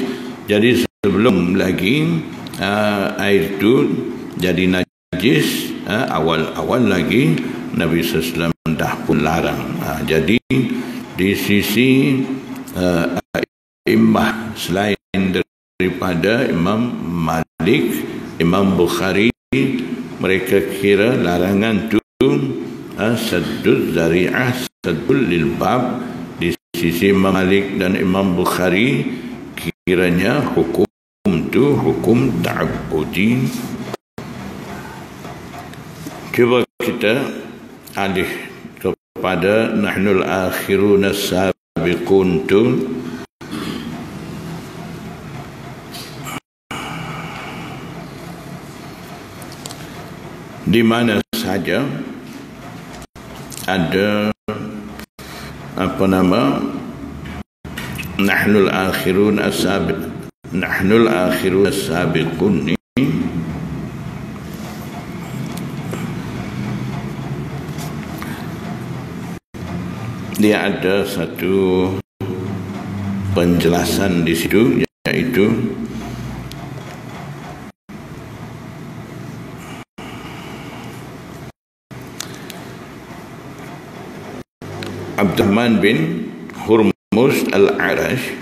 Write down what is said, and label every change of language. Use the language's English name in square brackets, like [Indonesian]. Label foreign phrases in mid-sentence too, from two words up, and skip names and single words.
[Malay] Jadi sebelum lagi air itu jadi najis, awal-awal lagi Nabi SAW dah pun larang. Jadi di sisi imam selain daripada Imam Malik, Imam Bukhari, mereka kira larangan tu [Arabic] سد الذريعة، سد للباب. [Malay] Di sisi Imam Malik dan Imam Bukhari kiranya hukum tu hukum ta'abbudi. Cuba kita alih kepada [Arabic] نحن الآخرون السابقون [Malay] tu. Di mana saja ada [Arabic] نحن الآخرون السابقون [Malay] ni, dia ada satu penjelasan di situ, iaitu Abdurrahman bin Hurmuz al-Arash.